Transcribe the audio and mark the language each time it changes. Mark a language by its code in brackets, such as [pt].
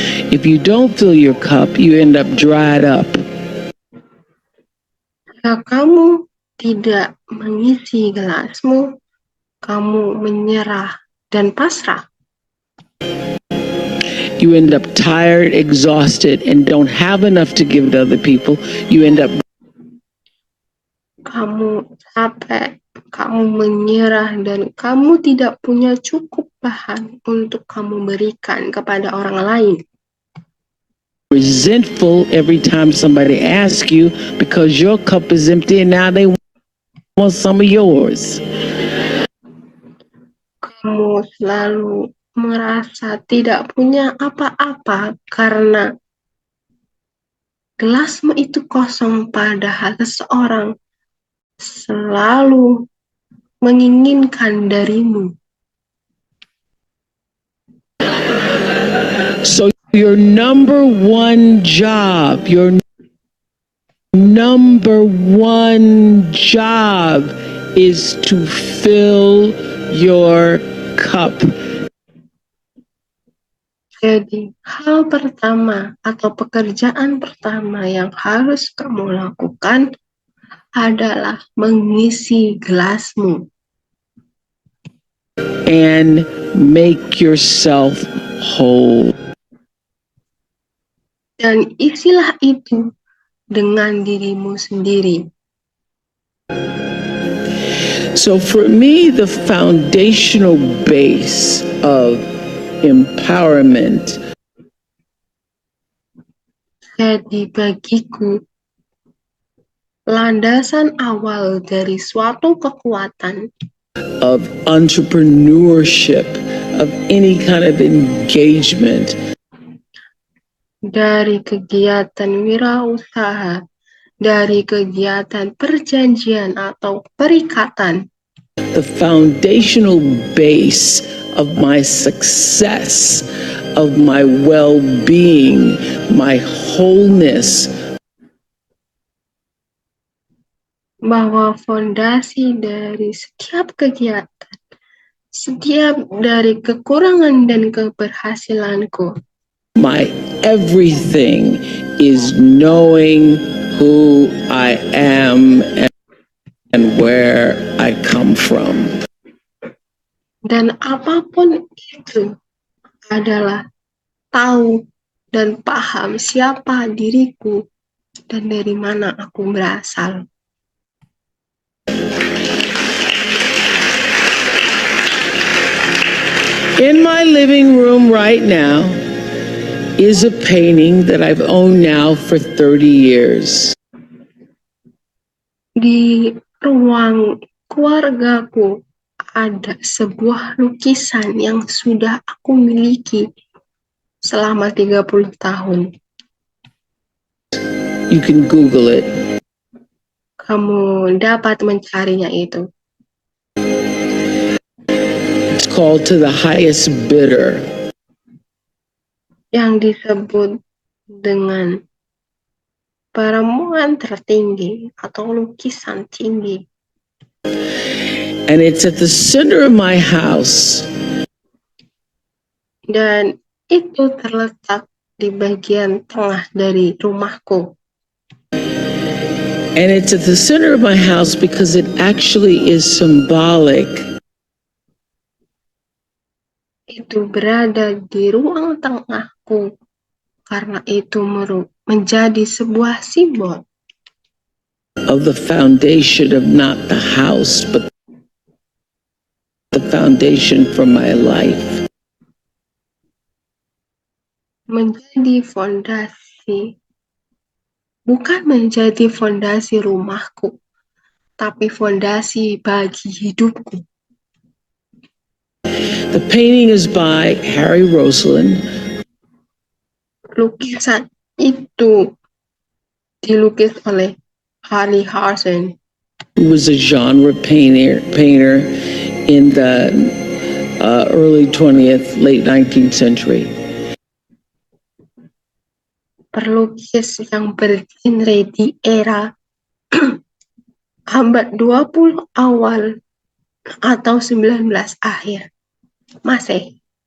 [en] If you don't fill your cup, you end up dried up. [id] Jika kamu tidak mengisi gelasmu, kamu menyerah dan pasrah. [en] You end up tired, exhausted, and don't have enough to give to other people. You end up [id] Kamu capek, kamu menyerah, dan kamu tidak punya cukup bahan untuk kamu berikan kepada orang lain. [en] resentful every time somebody asks you because your cup is empty and now they want some of yours. [id] Kamu selalu merasa tidak punya apa-apa karena gelasmu itu kosong, padahal seseorang selalu menginginkan darimu. [en] So your number one job is to fill your cup. [id] Jadi, hal pertama atau pekerjaan pertama yang harus kamu lakukan adalah mengisi gelasmu. [en] And make yourself whole. [id] Dan isilah itu dengan dirimu sendiri. [en] So for me, the foundational base of empowerment. [id] Jadi bagiku, landasan awal dari suatu kekuatan, [en] of entrepreneurship, of any kind of engagement, [id] dari kegiatan wirausaha, dari kegiatan perjanjian atau perikatan, [en] the foundational base of my success, of my well-being, my wholeness, [id] bahwa fondasi dari setiap kegiatan, setiap dari kekurangan dan keberhasilanku, [en] my everything is knowing who I am and where I come from. [id] Dan apapun itu adalah tahu dan paham siapa diriku dan dari mana aku berasal. [en] In my living room right now is a painting that I've owned now for 30 years. [id] Di ruang keluargaku ada sebuah lukisan yang sudah aku miliki selama 30 tahun. [en] You can Google it. [id] Kamu dapat mencarinya itu. [en] It's called To the Highest Bidder. [id] Yang disebut dengan perempuan tertinggi atau lukisan tinggi. [en] And it's at the center of my house. [id] Dan itu terletak di bagian tengah dari rumahku. [en] And it's at the center of my house because it actually is symbolic. [id] Itu berada di ruang tengahku karena itu menjadi sebuah simbol [en] of the foundation of not the house, but the foundation for my life. [id] Menjadi fondasi, bukan menjadi fondasi rumahku, tapi fondasi bagi hidupku. [en] The painting is by Harry Roseland. [id] Lukisan itu dilukis oleh Harry Roseland, [en] who was a genre painter in the early 20th, late 19th century. [id] Pelukis yang bergenre di era abad 20 awal atau 19 akhir Masehi.